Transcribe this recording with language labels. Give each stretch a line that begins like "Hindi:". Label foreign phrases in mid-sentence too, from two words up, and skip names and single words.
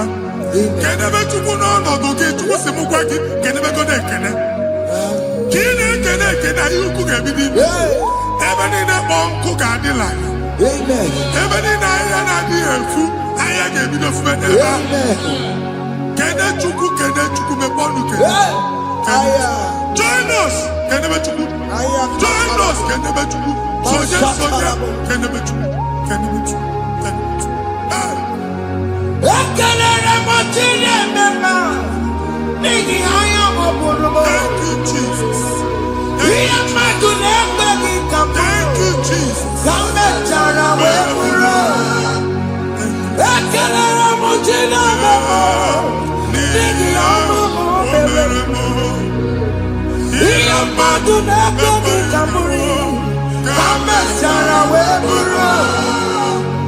Igbo: Kenebe Chukwu n'ọnọdụ gị, Chukwu si m gwa gị kenebegoro ekele. Ka ị na-ekele ekele ihe ukwu ga-ebido ime. Ebe niile kpọọ nkụ ga-adịla ya. Ebe niile ahịhịa na-adịghị efu, ahịhịa ga-ebido fube n'ebe ahụ. Kene Chukwu mepe ọnụ kene.
English: Join us,
Igbo: kenebe Chukwu.
English: Join us,
Igbo: kenebe Chukwu. Soja, kenebe Chukwu. Ekelere m Chineke n'ihi anya m bụrụ m.
English: Thank you, Jesus.
Igbo: Ihe mmadụ na-ekweghị ka m
English: Thank you, Jesus.
Igbo: ka m mechara wee bụrụ. Ekelere m Chineke n'ihi ọma o mere. Ihe mmadụ na-ekweghị ka m bụrụ ka m mechara wee bụrụ.